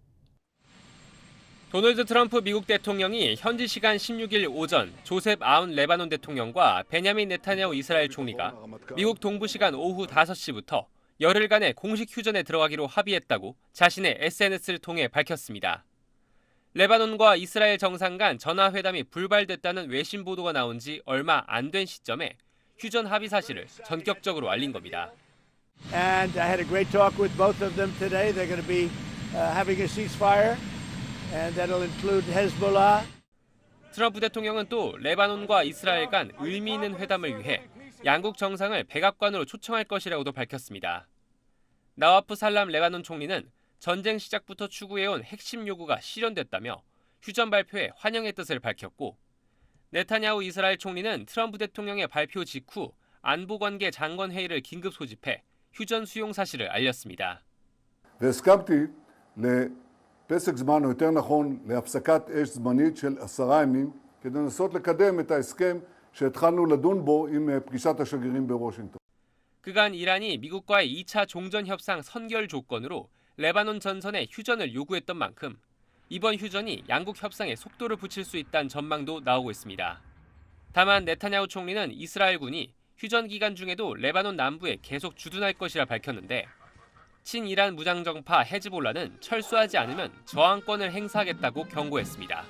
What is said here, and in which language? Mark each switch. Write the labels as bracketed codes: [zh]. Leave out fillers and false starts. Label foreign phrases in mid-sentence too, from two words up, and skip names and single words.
[ko] 도널드 트럼프 미국 대통령이 현지 시간 16일 오전 조셉 아운 레바논 대통령과 베냐민 네타냐후 이스라엘 총리가 미국 동부 시간 오후 5시부터 열흘간의 공식 휴전에 들어가기로 합의했다고 자신의 SNS를 통해 밝혔습니다. 레바논과 이스라엘 정상 간 전화회담이 불발됐다는 외신 보도가 나온 지 얼마 안 된 시점에 휴전 합의 사실을 전격적으로 알린 겁니다. [en] And I had a great talk with both of them today. They're going to be having a ceasefire. And that'll include Hezbollah. [ko] 트럼프 대통령은 또 레바논과 이스라엘 간 의미 있는 회담을 위해 양국 정상을 백악관으로 초청할 것이라고도 밝혔습니다. 나와프 살람 레바논 총리는 전쟁 시작부터 추구해온 핵심 요구가 실현됐다며 휴전 발표에 환영의 뜻을 밝혔고, 네타냐후 이스라엘 총리는 트럼프 대통령의 발표 직후 안보관계 장관 회의를 긴급 소집해 휴전 수용 사실을 알렸습니다. [he] פסק זמן, או יותר נכון, להפסקת אש זמנית של 10 ימים, כדי לנסות לקדם את ההסכם שהתחלנו לדון בו עם פגישת השגרירים בוושינגטון. [ko] 그간 이란이 미국과의 2차 종전 협상 선결 조건으로 레바논 전선의 휴전을 요구했던 만큼 이번 휴전이 양국 협상에 속도를 붙일 수 있다는 전망도 나오고 있습니다. 다만 네타냐후 총리는 이스라엘군이 휴전 기간 중에도 레바논 남부에 계속 주둔할 것이라 밝혔는데, 친이란 무장정파 헤즈볼라는 철수하지 않으면 저항권을 행사하겠다고 경고했습니다.